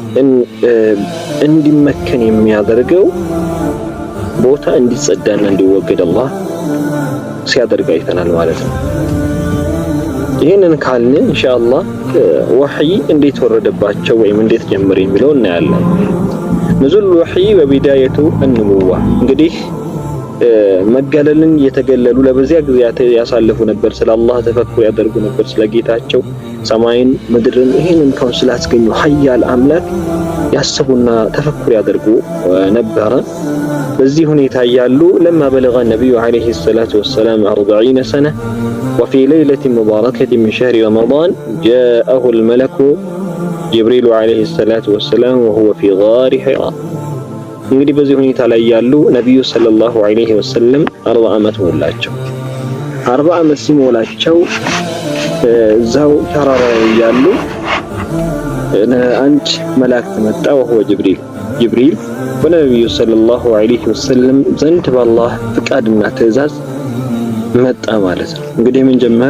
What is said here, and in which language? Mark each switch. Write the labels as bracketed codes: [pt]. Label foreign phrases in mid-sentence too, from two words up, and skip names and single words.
[am] እንዲመከን የሚያደርገው ቦታ እንዲጸዳና እንዲወገድ አላህ ሲያደርግ አይተናል ማለት ነው። ይህንን ካልን [ar] إن شاء الله [am] ወህይ እንዴት ወረደባቸው ወይም እንዴት ጀመረ የሚለው እናያለን። [ar] نزول الوحي وبداية النبوة [am] እንግዲህ መገለልን የተገለሉ ለበዚያ ጊዜያት ያሳለፉ ነበር። ስለ አላህ ተፈኩር ያደርጉ ነበር። ስለ ጌታቸው ሰማይን ምድርን ይሄንን ከውን ስላስገኙ ኃያል አምላክ ያስቡና ተፈኩር ያደርጉ ነበር። በዚህ ሁኔታ ያሉ [ar] لما بلغ النبي عليه الصلاة والسلام 40 سنة وفي ليلة مباركة من شهر رمضان جاءه الملك جبريل عليه الصلاة والسلام وهو في غار حراء። [am] እንግዲህ በዚህ ሁኔታ ላይ ያሉ ነቢዩ [ar] صلى الله عليه وسلم [am] 40 ዓመት ሞላቸው። 40 ዓመት ሲሞላቸው እዛው ተራራ ላይ ያሉ አንድ መላእክት መጣ። [ar] وهو جبريل [am] በነቢዩ [ar] صلى الله عليه وسلم [am] ዘንድ በአላህ ፍቃድና ትዕዛዝ መጣ ማለት ነው። እንግዲህ ምን ጀመረ?